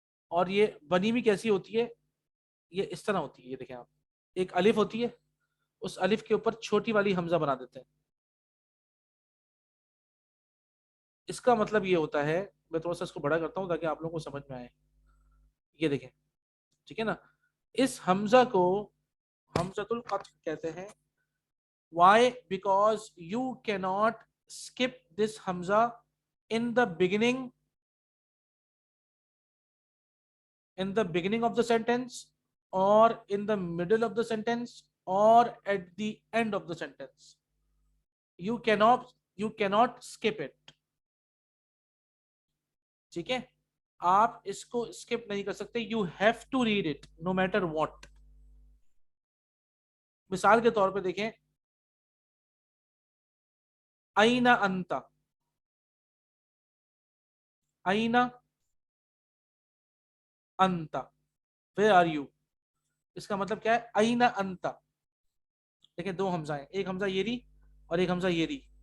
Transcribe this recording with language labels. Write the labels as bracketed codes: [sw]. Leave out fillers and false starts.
[hi] और ये बनी भी कैसी होती है, ये इस तरह होती है, ये देखें आप, एक अलिफ होती है, उस अलिफ के ऊपर छोटी वाली हमजा बना देते हैं। इसका मतलब ये होता है, मैं थोड़ा सा इसको बड़ा करता हूँ ताकि आप लोगों को समझ में आए। ये देखें, ठीक है ना, इस हमजा को हमजतुल क़त्अ कहते हैं। [en] Why? Because you cannot skip this hamza in the beginning of the sentence, or in the middle of the sentence, or at the end of the sentence. You cannot skip it. [hi] ठीक है, आप इसको skip नहीं कर सकते, [en] you have to read it no matter what. [hi] मिसाल के तौर पे देखें, [ar] आईना अंता, आईना अंता, [en] Where are you. [hi] इसका मतलब क्या है, आईना अंता। देखिए दो हमजा है, एक हमजा ये रही और एक हमजा ये रही।